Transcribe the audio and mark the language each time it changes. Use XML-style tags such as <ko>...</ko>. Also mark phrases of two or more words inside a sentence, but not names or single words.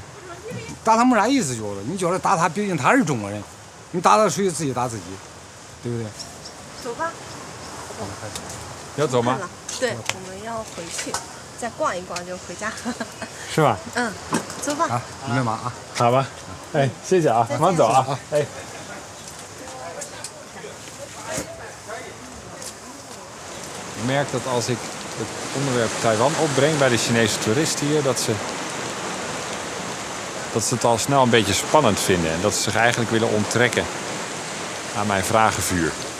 <zh>打他没啥意思，觉得你觉得打他，毕竟他是中国人，你打他属于自己打自己，对不对？走吧。要走吗？对，我们要回去，再逛一逛就回家。是吧？走吧。啊，你们忙啊。好吧。哎，谢谢啊，慢走啊。</zh> <nl>哎。Ik merk dat als ik het onderwerp Taiwan opbreng bij de Chinese toeristen hier, dat ze het al snel een beetje spannend vinden en dat ze zich eigenlijk willen onttrekken aan mijn vragenvuur.</nl>